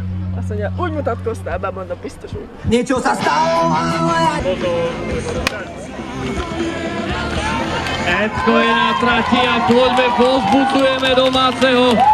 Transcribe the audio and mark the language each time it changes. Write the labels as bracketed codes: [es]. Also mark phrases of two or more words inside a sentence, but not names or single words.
[hu] Azt mondja, úgy mutatkoztál be, mondom, biztos úgy. [sk] Niečo sa stalo! Ecko je na trati a poďme, povzbudzujeme domáceho.